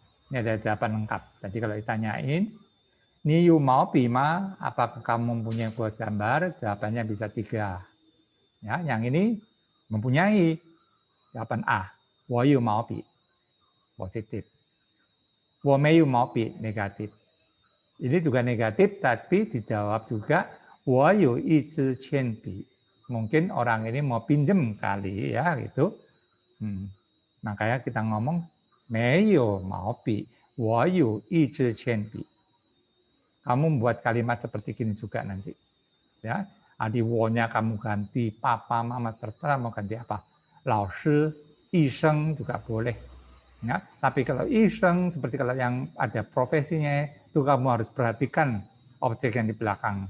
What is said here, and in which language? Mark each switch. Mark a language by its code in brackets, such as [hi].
[id] Ini ada jawaban lengkap. Jadi kalau ditanyain, ni yu mau bima, apakah kamu mempunyai kuas gambar? Jawabannya bisa 3. Ya, yang ini mempunyai. Jawaban A, [zh] 我有毛笔, [id] positif. [zh] 我没有毛笔, negatif. [id] Ini juga negatif, tapi dijawab juga [zh] 我有一支铅笔. [id] Mungkin orang ini mau pinjem kali ya gitu. Makanya kita ngomong [zh] 没有毛笔,我有一支铅笔. [id] Kamu membuat kalimat seperti ini juga nanti. Ya, di wo-nya kamu ganti papa, mama, terserah mau ganti apa. 老师, 医生juga boleh. Ya, tapi kalau 医生seperti kalau yang ada profesinya itu kamu harus perhatikan objek yang di belakang.